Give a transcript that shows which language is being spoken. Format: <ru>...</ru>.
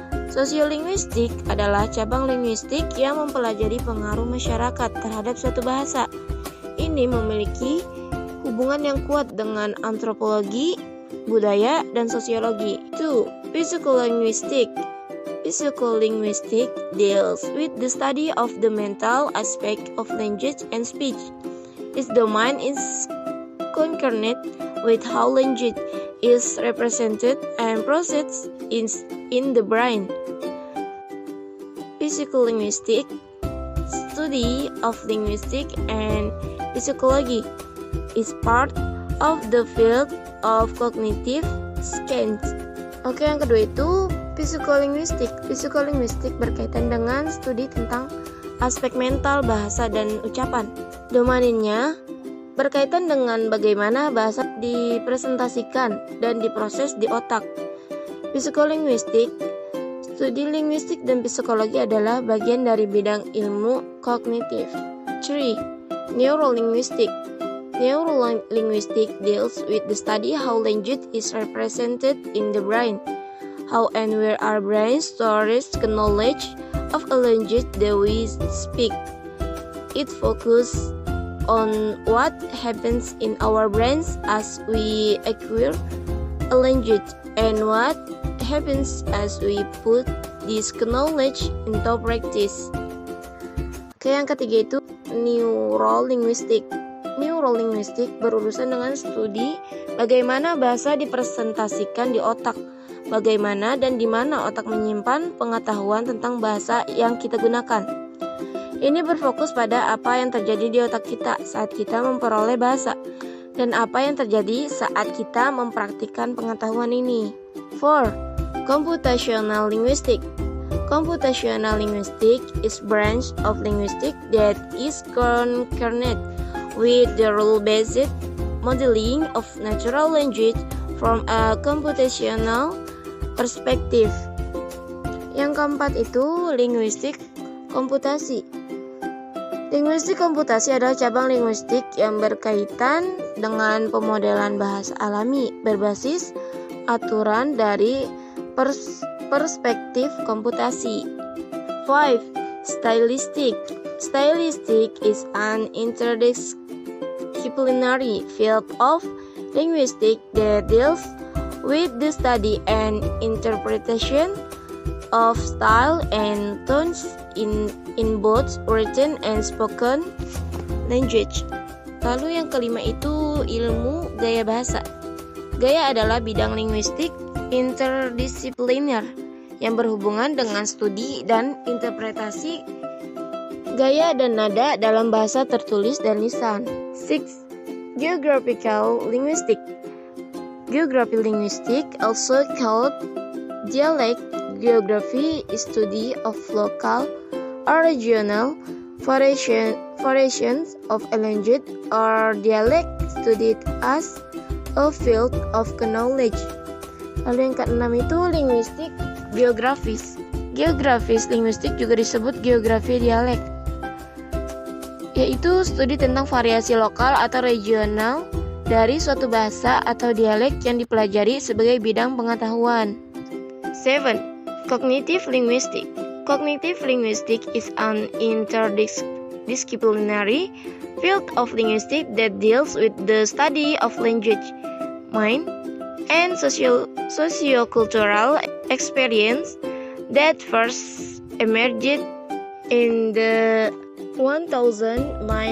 <id>Sosiolinguistik adalah cabang linguistik yang mempelajari pengaruh masyarakat terhadap suatu bahasa. Ini memiliki hubungan yang kuat dengan antropologi, budaya, dan sosiologi.</id> <en>2. Psycholinguistic. Psycholinguistic deals with the study of the mental aspect of language and speech. Its domain is concerned with how language is represented and processed in the brain. Psycholinguistic study of linguistics and psychology is part of the field of cognitive science.</en> <id>Oke, yang kedua itu psikolinguistik. Psikolinguistik berkaitan dengan studi tentang aspek mental bahasa dan ucapan. Domainnya berkaitan dengan bagaimana bahasa dipresentasikan dan diproses di otak. Psikolinguistik, studi linguistik dan psikologi adalah bagian dari bidang ilmu kognitif.</id> <en>3. Neurolinguistic. Neurolinguistic deals with the study how language is represented in the brain. How and where our brain stores the knowledge of a language that we speak. It focuses on what happens in our brains as we acquire a language and what happens as we put this knowledge into practice.</en> <id>Oke, yang ketiga itu neurolinguistic. Neurolinguistik berurusan dengan studi bagaimana bahasa dipresentasikan di otak, bagaimana dan di mana otak menyimpan pengetahuan tentang bahasa yang kita gunakan. Ini berfokus pada apa yang terjadi di otak kita saat kita memperoleh bahasa, dan apa yang terjadi saat kita mempraktikkan pengetahuan ini.</id> <en>4. Computational linguistic. Computational linguistic is branch of linguistics that is concerned with the rule-based modeling of natural language from a computational perspective.</en> <id>Yang keempat itu linguistik komputasi. Linguistik komputasi adalah cabang linguistik yang berkaitan dengan pemodelan bahasa alami berbasis aturan dari perspektif komputasi.</id> <en>5. Stylistic. Stylistic is an interdisciplinary field of linguistics that deals with the study and interpretation of style and tones in both written and spoken language.</en> <id>Lalu yang kelima itu ilmu gaya bahasa. Gaya adalah bidang linguistik interdisipliner yang berhubungan dengan studi dan interpretasi gaya dan nada dalam bahasa tertulis dan lisan.</id> <en>6. Geographical linguistic. Geography linguistic, also called dialect geography, is study of local or regional variations of a language or dialect studied as a field of knowledge.</en> <id>Lalu yang keenam itu linguistik geografis. Geografis linguistik juga disebut geografi dialek, yaitu studi tentang variasi lokal atau regional dari suatu bahasa atau dialek yang dipelajari sebagai bidang pengetahuan.</id> <en>7. Cognitive linguistic. Cognitive linguistic is an interdisciplinary field of linguistics that deals with the study of language, mind, and socio-cultural experience that first emerged in the 1970.</en>